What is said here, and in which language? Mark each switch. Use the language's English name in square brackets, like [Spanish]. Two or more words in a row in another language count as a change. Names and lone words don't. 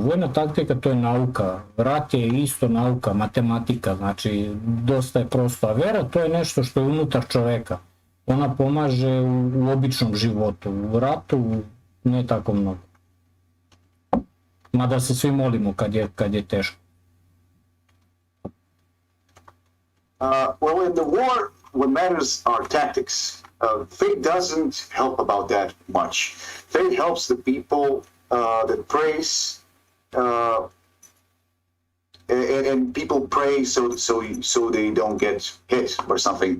[Serbian] Vojna taktika to je nauka, rat je isto nauka, matematika, znači dosta je prosto. A vera to je nešto što je unutar čoveka. Ona pomaže u običnom životu, u ratu ne tako mnogo. Mada se svi molimo kad je teško. [English] Well, in the war, what matters are tactics. Faith doesn't help about that much. Faith helps the people that prays, and people pray so they don't get hit or something.